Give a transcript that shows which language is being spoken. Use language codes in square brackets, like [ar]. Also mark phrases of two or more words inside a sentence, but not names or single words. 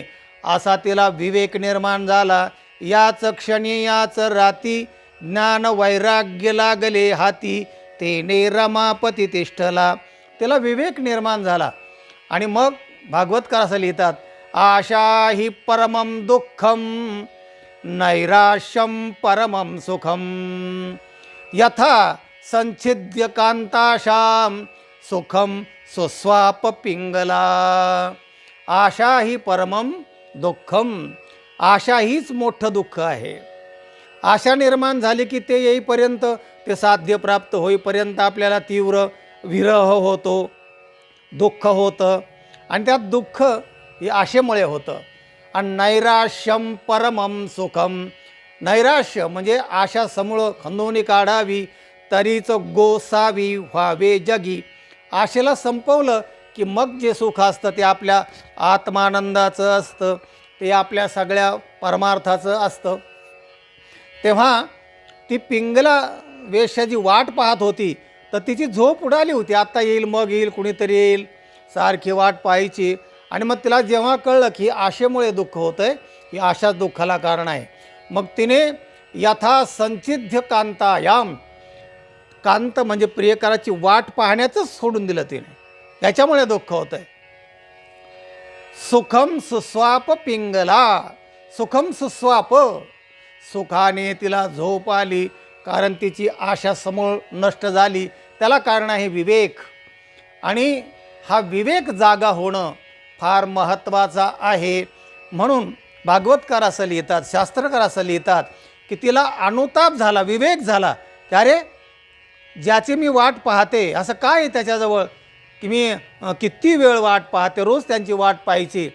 [mr] असा तिला विवेक निर्माण झाला. याच क्षणी याच राती ज्ञान वैराग्य लागले हाती, तेने रमापती तिष्ठला. त्याला विवेक निर्माण झाला. आणि मग भागवतकार असं लिहितात, [sa] आशा ही परमं दुःखम नैराश्यम परमं सुखम, यथा संच्छिद्य कांताशाम सुखम सुस्वाप पिंगला. आशा ही परमं दुःखम, [mr] आशा हीच मोठं दुःख आहे. आशा निर्माण झाली की ते येईपर्यंत, ते साध्य प्राप्त होईपर्यंत आपल्याला तीव्र विरह होतो, दुःख होतं. आणि त्यात दुःख हे आशेमुळे होतं. आणि [sa] नैराश्यम परमं सुखम, [mr] नैराश्य म्हणजे आशा समूळ खंदोनी काढावी, तरीच गोसावी व्हावे जगी. आशेला संपवलं की मग जे सुख असतं ते आपल्या आत्मानंदाचं असतं, ते आपल्या सगळ्या परमार्थाचं असतं. तेव्हा ती पिंगला वेश्याची वाट पाहत होती, तर तिची झोप उडाली होती. आत्ता येईल, मग येईल, कुणीतरी येईल, सारखी वाट पाहायची. आणि मग तिला जेव्हा कळलं की आशेमुळे दुःख होतं आहे, ही आशाच दुःखाला कारण आहे, मग तिने [sa] यथा संचिध्य कांतायाम, [mr] कांत म्हणजे प्रियकराची वाट पाहण्याचंच सोडून दिलं तिने, याच्यामुळे दुःख होतं आहे. [sa] सुखम सुस्वाप पिंगला, सुखम सुस्वाप, [mr] सुखाने तिला झोप आली, कारण तिची आशा समूळ नष्ट झाली. त्याला कारण आहे विवेक. आणि हा विवेक जागा होणं फार महत्त्वाचा आहे. म्हणून भागवतकार असं लिहितात, शास्त्रकार असं लिहितात की तिला अनुताप झाला, विवेक झाला की अरे ज्याची मी वाट पाहते असं काय आहे त्याच्याजवळ की मी किती वेळ वाट पाहते, रोज त्यांची वाट पाहायची.